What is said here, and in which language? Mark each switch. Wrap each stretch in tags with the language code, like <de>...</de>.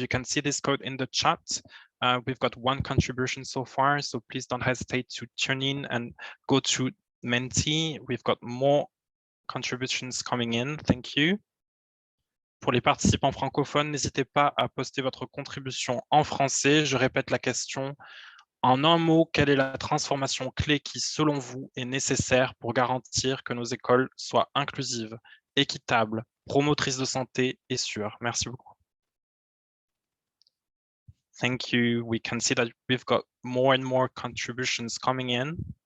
<en>You can see this code in the chat. We've got one contribution so far, so please don't hesitate to tune in and go to Menti. We've got more contributions coming in. Thank you.</en> <fr>Pour les participants francophones, n'hésitez pas à poster votre contribution en français. Je répète la question. En un mot, quelle est la transformation clé qui, selon vous, est nécessaire pour garantir que nos écoles soient inclusives, équitables, promotrices de santé et sûres? Merci beaucoup.</fr> <en>Thank you. We can see that we've got more and more contributions coming in.</en>